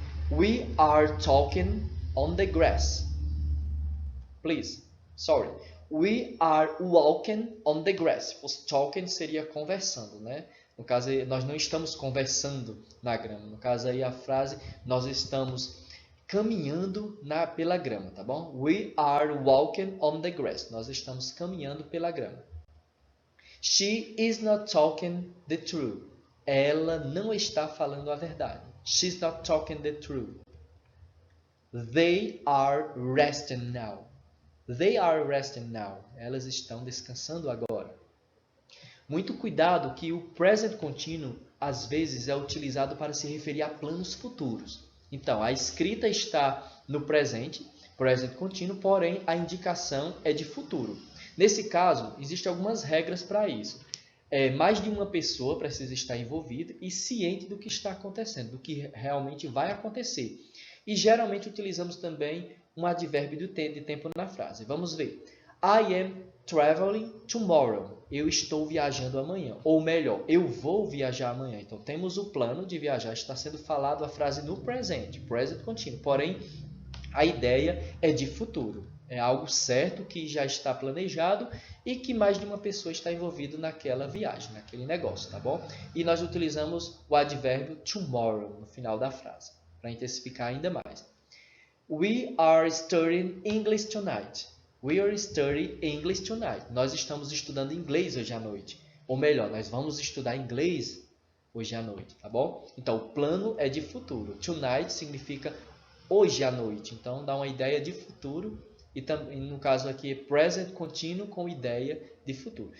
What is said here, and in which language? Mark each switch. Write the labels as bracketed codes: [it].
[en] We are talking on the grass. Please, sorry. We are walking on the grass. [pt] Se fosse talking, seria conversando, né? No caso, nós não estamos conversando na grama. No caso aí, a frase, nós estamos caminhando pela grama, tá bom? [en] We are walking on the grass. [pt] Nós estamos caminhando pela grama. [en] She is not talking the truth. [pt] Ela não está falando a verdade. [en] She's not talking the truth. They are resting now. They are resting now. [pt] Elas estão descansando agora. Muito cuidado que o present contínuo, às vezes, é utilizado para se referir a planos futuros. Então, a escrita está no presente, present contínuo, porém, a indicação é de futuro. Nesse caso, existem algumas regras para isso. Mais de uma pessoa precisa estar envolvida e ciente do que está acontecendo, do que realmente vai acontecer. E, geralmente, utilizamos também um advérbio de tempo na frase. Vamos ver. [en] I am traveling tomorrow. [pt] Eu estou viajando amanhã. Ou melhor, eu vou viajar amanhã. Então, temos o plano de viajar. Está sendo falado a frase no presente, present contínuo. Porém, a ideia é de futuro. É algo certo que já está planejado e que mais de uma pessoa está envolvida naquela viagem, naquele negócio, tá bom? E nós utilizamos o advérbio tomorrow no final da frase, para intensificar ainda mais. [en] We are studying English tonight. We are studying English tonight. [pt] Nós estamos estudando inglês hoje à noite. Ou melhor, nós vamos estudar inglês hoje à noite, tá bom? Então, o plano é de futuro. Tonight significa hoje à noite. Então, dá uma ideia de futuro. E também, no caso aqui, é present contínuo com ideia de futuro.